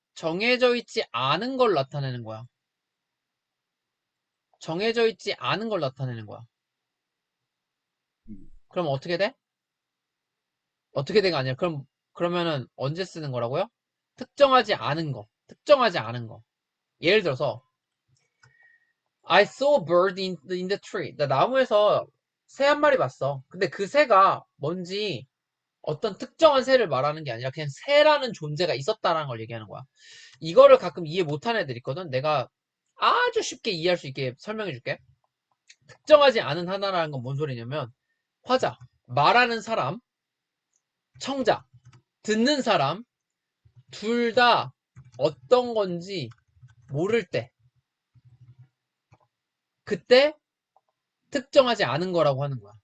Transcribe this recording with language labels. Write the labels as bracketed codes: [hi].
[ko] 정해져 있지 않은 걸 나타내는 거야. 정해져 있지 않은 걸 나타내는 거야. 음, 그럼 어떻게 돼? 어떻게 돼가 아니라 그러면은 언제 쓰는 거라고요? 특정하지 않은 거. 특정하지 않은 거. 예를 들어서 [en] I saw a bird in the tree. [ko] 나 나무에서 새 한 마리 봤어. 근데 그 새가 뭔지 어떤 특정한 새를 말하는 게 아니라 그냥 새라는 존재가 있었다라는 걸 얘기하는 거야. 이거를 가끔 이해 못하는 애들 있거든. 내가 아주 쉽게 이해할 수 있게 설명해 줄게. 특정하지 않은 하나라는 건 뭔 소리냐면 화자, 말하는 사람, 청자, 듣는 사람 둘 다 어떤 건지 모를 때 그때 특정하지 않은 거라고 하는 거야.